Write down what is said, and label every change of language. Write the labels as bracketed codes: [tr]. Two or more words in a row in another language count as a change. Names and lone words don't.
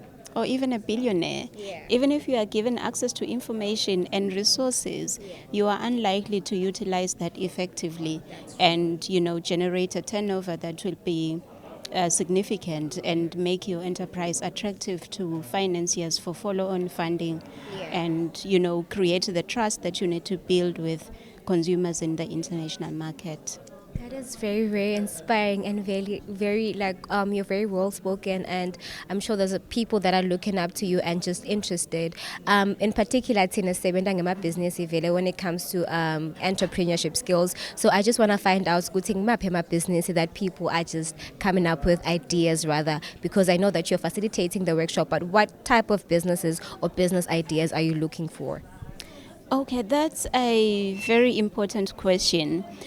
[en] or even a billionaire, even if you are given access to information and resources, you are unlikely to utilize that effectively and, generate a turnover that will be significant and make your enterprise attractive to financiers for follow-on funding and, create the trust that you need to build with consumers in the international market. That is very, very inspiring and very, very you're very well spoken, and I'm sure there's people that are looking up to you and just interested. In particular, [ss] Tina sebenza ngemabhizinisi vele [en] when it comes to entrepreneurship skills. So I just want to find out my business that people are just coming up with ideas rather, because I know that you're facilitating the workshop. But what type of businesses or business ideas are you looking for? Okay, that's a very important question.